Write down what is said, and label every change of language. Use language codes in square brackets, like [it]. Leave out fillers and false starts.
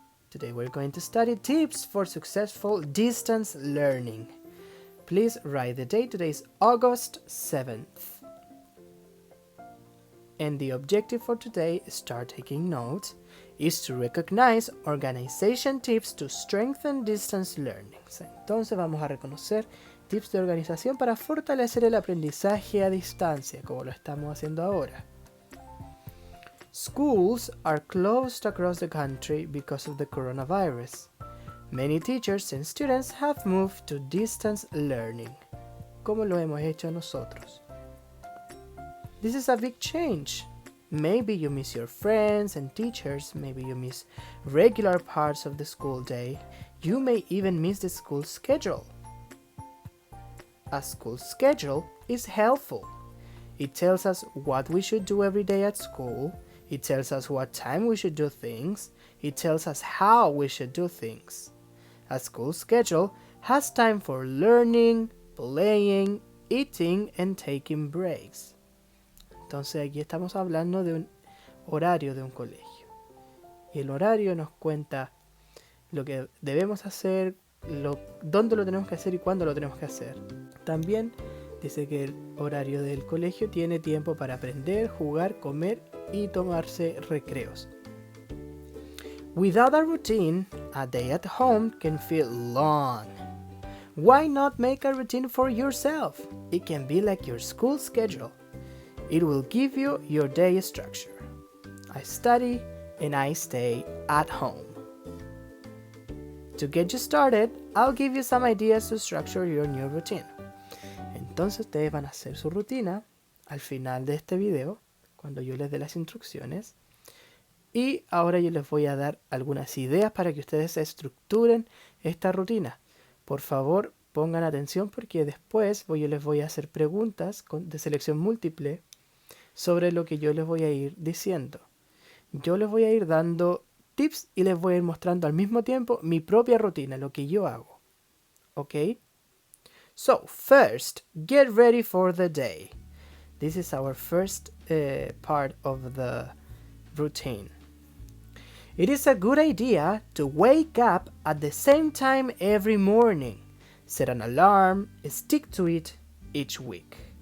[en] Today we're going to study tips for successful distance learning. Please write the date. Today is August 7th. And the objective for today, start taking notes, is to recognize organization tips to strengthen distance learning. [es] Entonces vamos a reconocer tips de organización para fortalecer el aprendizaje a distancia, como lo estamos haciendo ahora. [en] Schools are closed across the country because of the coronavirus. Many teachers and students have moved to distance learning, [es] como lo hemos hecho nosotros. [en] This is a big change. Maybe you miss your friends and teachers, maybe you miss regular parts of the school day. You may even miss the school schedule. A school schedule is helpful. It tells us what we should do every day at school. It tells us what time we should do things. It tells us how we should do things. A school schedule has time for learning, playing, eating, and taking breaks. [es] Entonces aquí estamos hablando de un horario de un colegio. Y el horario nos cuenta lo que debemos hacer, dónde lo tenemos que hacer y cuándo lo tenemos que hacer. También dice que el horario del colegio tiene tiempo para aprender, jugar, comer y tomarse recreos. [en] Without a routine, a day at home can feel long. Why not make a routine for yourself? It can be like your school schedule. It will give you your day structure. I study and I stay at home. To get you started, I'll give you some ideas to structure your new routine. [es] Entonces ustedes van a hacer su rutina al final de este video, cuando yo les dé las instrucciones. Y ahora yo les voy a dar algunas ideas para que ustedes estructuren esta rutina. Por favor, pongan atención porque después yo les voy a hacer preguntas de selección múltiple sobre lo que yo les voy a ir diciendo. Yo les voy a ir dando tips y les voy a ir mostrando al mismo tiempo mi propia rutina, lo que yo hago. ¿Ok? [en] So, first, get ready for the day. This is our first part of the routine. It is a good idea to wake up at the same time every morning. Set an alarm, stick to it each week.